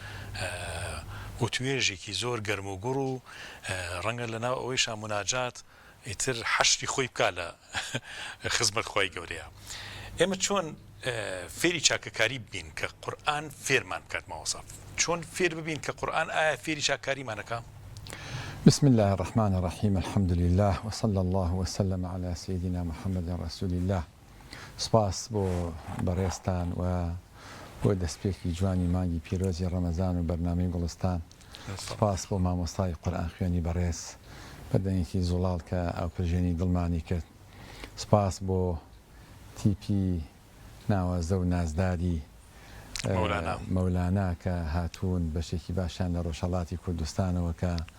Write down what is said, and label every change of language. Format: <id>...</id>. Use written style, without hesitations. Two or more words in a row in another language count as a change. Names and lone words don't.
<ckb>و توێژێکی زۆر گەرم و گوڕ و ڕەنگە لەناو ئەوەیشا مناجات ئیتر حەشری خۆی بکا لە خزمەت خۆی گەورەیە ئێمە چۆن فێری چاکەکاری ببین کە قورئان فێرمان بکات ماوەساف چۆن فێر ببین کە قورئان ئایا فێری چاکاریمانەکە</ckb> <ar>بسم الله الرحمن الرحيم الحمد لله وصلى الله وسلم على سيدنا محمد رسول</ar> <ckb>الله سپاس بۆ بەڕێستان و بۆ دەستپێکی جوانی مانگی پیرۆزی ڕەمەزان و بەرنامەی گوڵستان سپاس بۆ مامۆستای قورئان خوێنی بەڕێز بەدەنێکی زوڵاڵ کە ئاوپەژێنی دڵمانی کرد سپاس بۆ تیپی ناوازە و نازداری مەولانا کە هاتوون بەشێکی باشیان لە ڕۆژهەڵاتی کوردستانەوە کە</ckb>